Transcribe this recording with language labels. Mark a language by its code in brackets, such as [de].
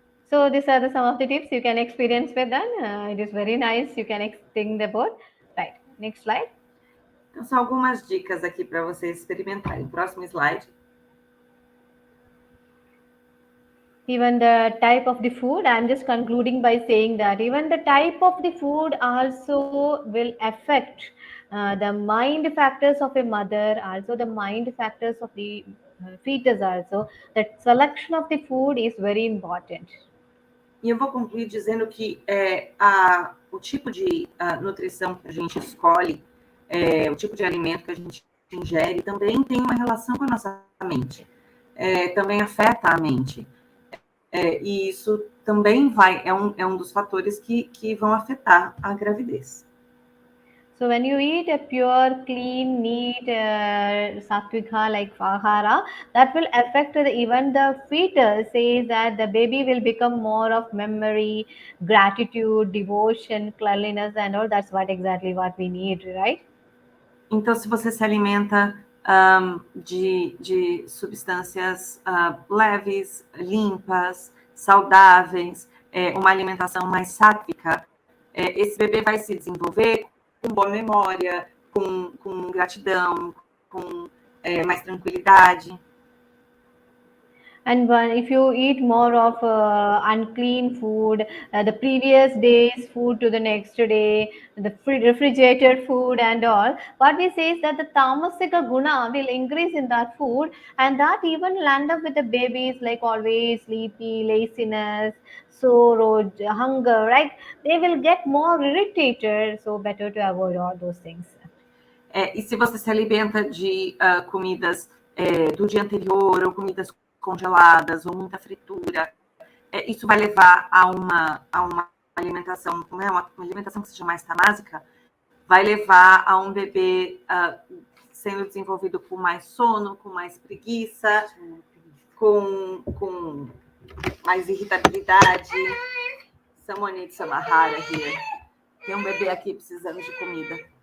[en] So these are some of the tips you can experience with them. It is very nice. You can think about. Right. Next slide. [pt] Então são algumas dicas aqui para vocês experimentarem. Próximo slide. [en] Even the type of the food, I'm just concluding by saying that even the type of the food also will affect the mind factors of a mother, also the mind factors of the fetus also. That selection of the food is very important. [pt] E eu vou concluir dizendo que o tipo de nutrição que a gente escolhe, o tipo de alimento que a gente ingere, também tem uma relação com a nossa mente. Também afeta a mente. E isso também é um dos fatores que vão afetar a gravidez. [en] So when you eat a pure, clean, neat, sattvika like ahara, that will affect even the fetus. Says that the baby will become more of memory, gratitude, devotion, cleanliness, and all. That's exactly what we need, right? [pt] Então, se você se alimenta de substâncias leves, limpas, saudáveis, uma alimentação mais sátvica, esse bebê vai se desenvolver com boa memória, com gratidão, com mais tranquilidade. [en] And if you eat more of unclean food, the previous day's food to the next day, the refrigerated food and all, what we say is that the tamasika guna will increase in that food, and that even land up with the babies like always sleepy, laziness, sorrow, hunger, right? They will get more irritated, so better to avoid all those things. [pt] E se você se alimenta de comidas do dia anterior, ou comidas congeladas, ou muita fritura, isso vai levar a uma alimentação, uma alimentação que seja mais tamásica, vai levar a um bebê sendo desenvolvido com mais sono, com mais preguiça, com mais irritabilidade. [en] Someone needs some ahara here. [pt] Tem um bebê aqui precisando de comida.